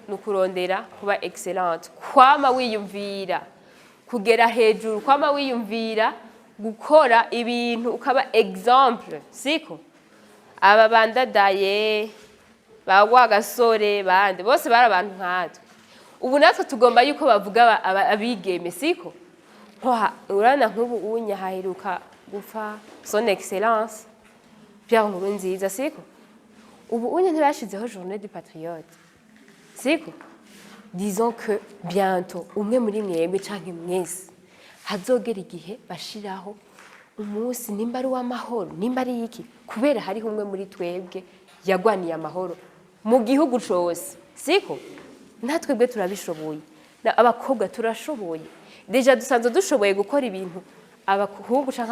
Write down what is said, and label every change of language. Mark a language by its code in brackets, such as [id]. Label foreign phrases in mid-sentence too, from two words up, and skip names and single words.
[rn] nukurondera kuba excellent kwama wiyumvira kugera hejuru kwama wiyumvira gukora ibintu ukaba exemple siko aba bandadaye bagwa gasore bande bose bari abantu nkatwe ubu natwe tugomba yuko bavuga abigeme siko urana nk'ubu unya haheruka gupfa [fr] son excellence [rn] Pierre Nkurunziza siko ubu unya ntibashizeho journée [fr] du patriote [rn] siko [fr] disons que bientôt [rn] umwe muri mwembe canke mwese hazogera igihe bashiraho umunsi nimba ari w'amahoro nimba ari iki kubera hari umwe muri twebwe yagwaniye amahoro mu gihugu cose siko natwebwe turabishoboye abakobwa turashoboye deja dusanzwe dushoboye gukora ibintu abahungu canke